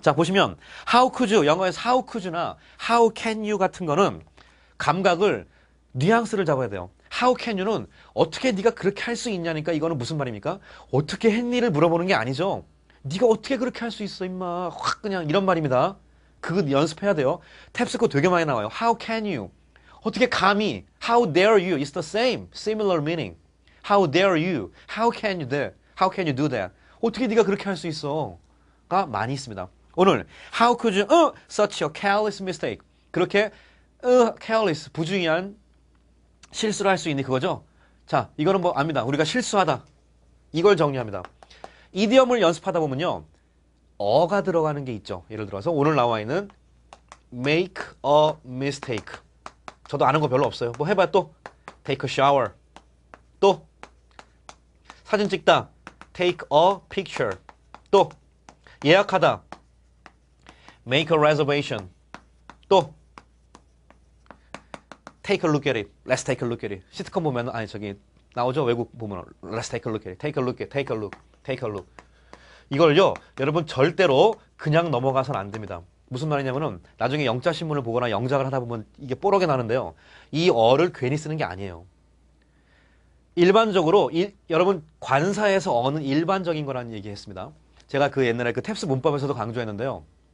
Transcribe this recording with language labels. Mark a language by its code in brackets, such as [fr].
[ko] 자, 보시면 [en] how could you, [ko] 영어에서 how could you나 [en] how can you [ko] 같은 거는 감각을 뉘앙스를 잡아야 돼요. How can you는 어떻게 네가 그렇게 할 수 있냐니까 이거는 무슨 말입니까? 어떻게 했니를 물어보는 게 아니죠. 네가 어떻게 그렇게 할 수 있어 임마. 확 그냥 이런 말입니다. 그거 연습해야 돼요. 탭스코 되게 많이 나와요. [en] How can you? [ko] 어떻게 감히? [en] How dare you? It's the same, similar meaning. How dare you? How can you do? How can you do that? [ko] 어떻게 네가 그렇게 할 수 있어? 가 많이 있습니다. 오늘 [en] How could you such a careless mistake? [ko] 그렇게 careless 부주의한 실수를 할 수 있니 그거죠? 자, 이거는 뭐 압니다. 우리가 실수하다. 이걸 정리합니다. 이디엄을 연습하다 보면요. 어가 들어가는 게 있죠. 예를 들어서 오늘 나와 있는 make a mistake. 저도 아는 거 별로 없어요. 뭐 해봐요 또. [en] take a shower. [ko] 또 사진 찍다. [en] take a picture. [ko] 또 예약하다. [en] make a reservation. 또 take a look at it. Let's take a look at it. [ko] 시트콤 보면 아니 저기 나오죠. 외국 보면 [en] Let's take a look at it. Take a look at, take a look, take a look. [ko] 이걸요. 여러분 절대로 그냥 넘어가서는 안 됩니다. 무슨 말이냐면은 나중에 영자 신문을 보거나 영작을 하다 보면 이게 뽀록이 나는데요. 이 어를 괜히 쓰는 게 아니에요. 일반적으로 여러분 관사에서 어는 일반적인 거라는 얘기했습니다. 제가 그 옛날에 그 탭스 문법에서도 강조했는데요.